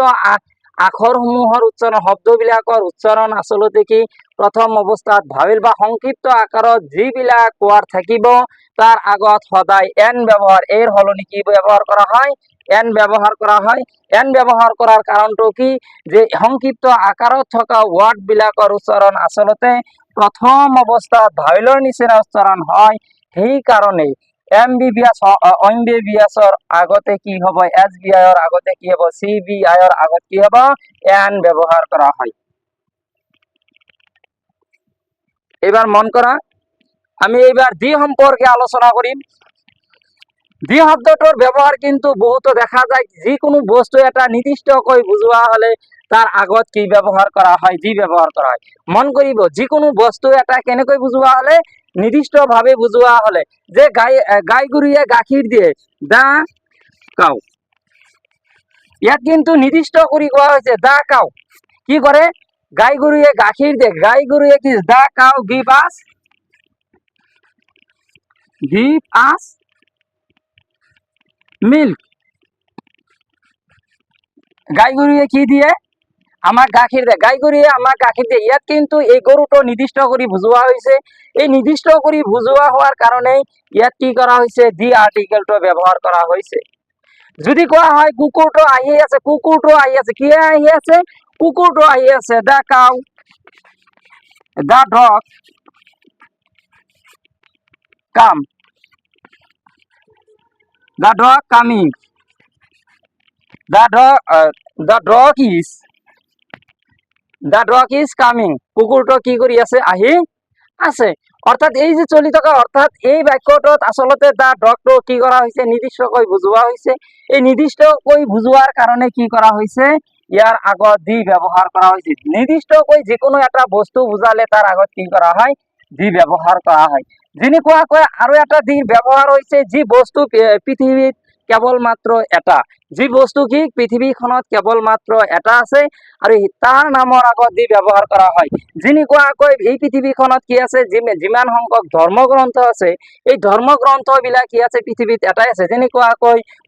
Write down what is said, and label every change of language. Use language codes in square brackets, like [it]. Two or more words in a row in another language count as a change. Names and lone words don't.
[as] আখৰসমূহৰ উচ্চাৰণ শব্দবিলাকৰ উচ্চাৰণ আচলতে কি প্ৰথম অৱস্থাত ভাৱেল বা সংক্ষিপ্ত আকাৰত যিবিলাক ৱাৰ্ড থাকিব তাৰ আগত সদায় এন ব্যৱহাৰ এৰ সলনি কি ব্যৱহাৰ কৰা হয় এন ব্যৱহাৰ কৰা হয় এন ব্যৱহাৰ কৰাৰ কাৰণটো কি যে সংক্ষিপ্ত আকাৰত থকা ৱাৰ্ড বিলাকৰ উচ্চাৰণ আচলতে প্ৰথম অৱস্থাত ভাৱেলৰ নিচিনা উচ্চাৰণ হয় সেইকাৰণে MBBSৰ আগতে কি হ'ব SBIৰ আগতে কি হ'ব CBIৰ আগত কি হ'ব এন ব্যৱহাৰ কৰা হয় [bn] এবার মন করা আমি এবার [as] দি সম্পর্কে আলোচনা কৰিম দি শব্দটোৰ ব্যৱহাৰ কিন্তু বহুতো দেখা যায় যিকোনো বস্তু এটা নিৰ্দিষ্টকৈ বুজোৱা হলে তাৰ আগত কি ব্যৱহাৰ কৰা হয় দি ব্যৱহাৰ কৰা হয় মন কৰিব যিকোনো বস্তু এটা কেনেকৈ বুজোৱা হলে নিৰ্দিষ্টভাৱে বুজোৱা হলে যে গাই গৰুৱে গাখীৰ দিয়ে [en] the cow [as] ইয়াত কিন্তু নিৰ্দিষ্ট কৰি কোৱা হৈছে [en] the cow [as] কি কৰে গাই গৰুৱে গাখীৰ দিয়ে গাই গৰুৱে কি [en] the cow give us [as] মিল্ক গাই গৰুৱে কি দিয়ে আমাক গাখীৰ দিয়ে গাই গৰুৱে আমাক গাখীৰ দিয়ে ইয়াত কিন্তু এই গৰুটো নিৰ্দিষ্ট কৰি বুজোৱা হৈছে এই নিৰ্দিষ্ট কৰি বুজোৱা হোৱাৰ কাৰণে ইয়াত কি কৰা হৈছে [en] the articleটো [as] ব্যৱহাৰ কৰা হৈছে যদি কোৱা হয় কুকুৰটো আহি আছে কি আহি আছে কুকুৰটো আহি আছে [en] the cow the dog come the dog coming the dog is coming [as] কুকুৰটো কি কৰি আছে আহি আছে অৰ্থাৎ এই যে চলি থকা অৰ্থাৎ এই বাক্যটোত আচলতে [en] the dogটো [as] কি কৰা হৈছে নিৰ্দিষ্টকৈ বুজোৱা হৈছে এই নিৰ্দিষ্টকৈ বুজোৱাৰ কাৰণে কি কৰা হৈছে ইয়াৰ আগত দি ব্যৱহাৰ কৰা হৈছে নিৰ্দিষ্টকৈ যিকোনো এটা বস্তু বুজালে তাৰ আগত কি কৰা হয় দি ব্যৱহাৰ কৰা হয় যেনেকুৱাকৈ আৰু এটা দি ব্যৱহাৰ হৈছে যি বস্তু পৃথিৱীত কেৱল মাত্ৰ এটা যি বস্তু কি পৃথিৱীখনত কেৱল মাত্ৰ এটা আছে আৰু তাৰ নামৰ আগত দি ব্যৱহাৰ কৰা হয় যেনেকুৱাকৈ এই পৃথিৱীখনত কি আছে যিমান সংখ্যক ধৰ্মগ্ৰন্থ আছে এই ধৰ্মগ্ৰন্থ বিলাক কি আছে পৃথিৱীত এটাই আছে যেনেকুৱাকৈ